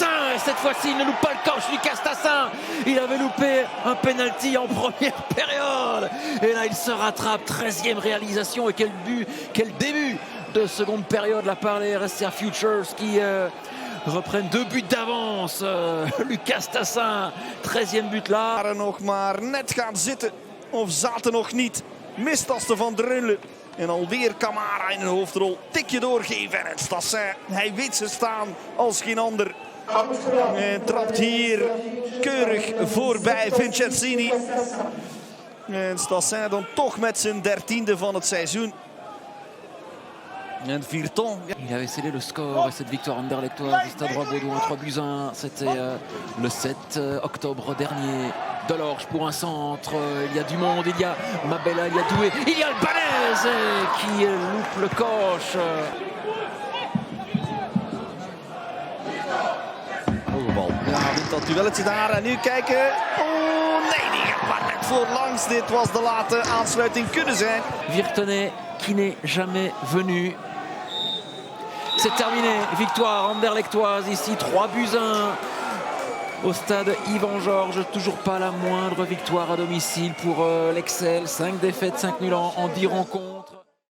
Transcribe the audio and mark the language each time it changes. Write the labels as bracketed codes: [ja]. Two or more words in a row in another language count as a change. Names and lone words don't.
[fr] Et cette fois-ci, il ne loupe pas le coche, Lucas Stassin. Il avait loupé un penalty en première période. Et là, il se rattrape. 13e réalisation. Et quel début de seconde période la part des RSA Futures qui reprennent 2 buts d'avance. Lucas Stassin, 13e but là. [nl] Waren nog maar net gaan zitten. Of zaten nog niet. Mistasten van Drunle. En alweer Camara in een hoofdrol. Tikje doorgeven. En Stassin, hij weet ze staan als geen ander. En trapt hier keurig voorbij Vincenzini. En Stassin dan toch met zijn 13e van het seizoen. En Virton. [fr] Il avait scellé le score et cette victoire anderlechtoise au Stade Roi-Baudouin 3-1. C'était le 7 octobre dernier. Delorge pour un centre. Il y a du monde, il y a Mabella, il y a Doué, il y a Albanese qui loupe le coche. [nl] Hoge bal. Ja, wint dat duelletje daar. En nu kijken. Oh nee, die gaat maar net voorlangs. Dit was de late aansluiting kunnen zijn. [fr] Virtonnet qui n'est jamais venu. C'est terminé. Victoire anderlechtoise ici, 3-1 au stade Yvan Georges. Toujours pas la moindre victoire à domicile pour l'Excel. 5 défaites, 5 nuls en 10 rencontres.